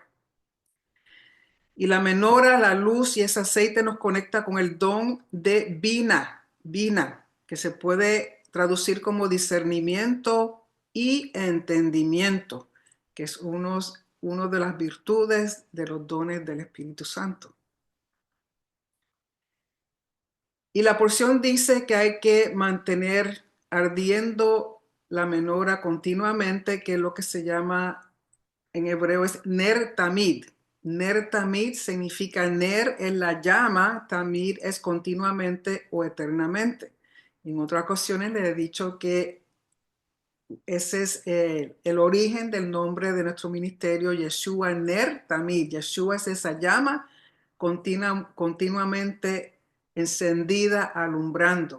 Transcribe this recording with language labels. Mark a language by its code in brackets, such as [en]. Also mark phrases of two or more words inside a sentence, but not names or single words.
[es] Y la menora, la luz y ese aceite nos conecta con el don de Bina, que se puede traducir como discernimiento y entendimiento, que es uno de las virtudes de los dones del Espíritu Santo. Y la porción dice que hay que mantener ardiendo la menora continuamente, que es lo que se llama en hebreo es [he] נר תמיד. נר תמיד [es] significa ner en la llama, tamid es continuamente o eternamente. En otras ocasiones les he dicho que ese es el origen del nombre de nuestro ministerio, Yeshua Ner Tamid. Yeshua es esa llama continuamente encendida, alumbrando.